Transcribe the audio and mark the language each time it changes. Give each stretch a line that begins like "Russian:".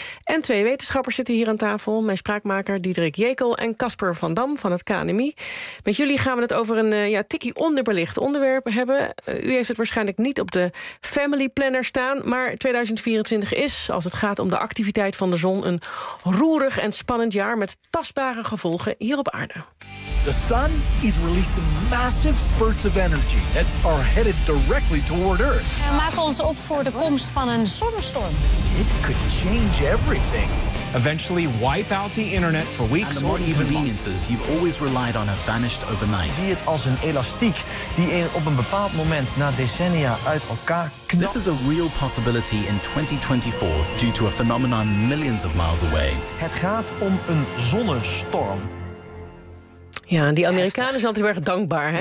Dutch: En twee wetenschappers zitten hier aan tafel. Mijn spraakmaker Diederik Jekel en Casper van Dam van het KNMI. Met jullie gaan we het over een tikkie onderbelicht onderwerp hebben. U heeft het waarschijnlijk niet op de family planner staan. Maar 2024 is, als het gaat om de activiteit van de zon, een roerig en spannend jaar met tastbare gevolgen hier op aarde.
English: The sun is releasing massive spurts of energy that are headed directly toward Earth.
Dutch: Maak ons op voor de komst van een zonnestorm.
English: It could change everything. Eventually wipe out the internet for weeks or even months. And the conveniences you've always relied on have vanished overnight.
Dutch: Zie het als een elastiek die op een bepaald moment na decennia uit elkaar knapt.
English: This is a real possibility in 2024 due to a phenomenon millions of miles away.
Dutch: Het gaat om een zonnestorm. Ja, die Amerikanen zijn altijd heel erg dankbaar.